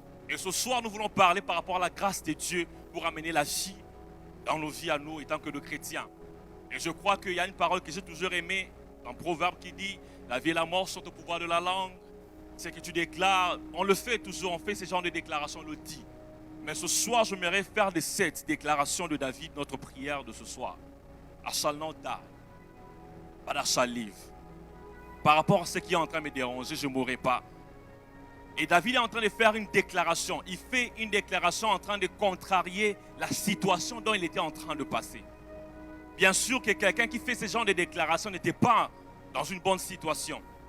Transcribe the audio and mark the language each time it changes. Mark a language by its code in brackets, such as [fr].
[fr] Et ce soir, nous voulons parler par rapport à la grâce de Dieu pour amener la vie dans nos vies à nous, étant que de chrétiens. Et je crois qu'il y a une parole que j'ai toujours aimée, un proverbe qui dit, la vie et la mort sont au pouvoir de la langue. C'est que tu déclares, on le fait toujours, on fait ce genre de déclaration, on le dit. Mais ce soir, j'aimerais faire de cette déclaration de David notre prière de ce soir. [en] I shall not die, but I shall live. [fr] Par rapport à ce qui est en train de me déranger, je ne mourrai pas. Et David est en train de faire une déclaration. Il fait une déclaration en train de contrarier la situation dont il était en train de passer. Bien sûr que quelqu'un qui fait ce genre de déclaration n'était pas dans une bonne situation.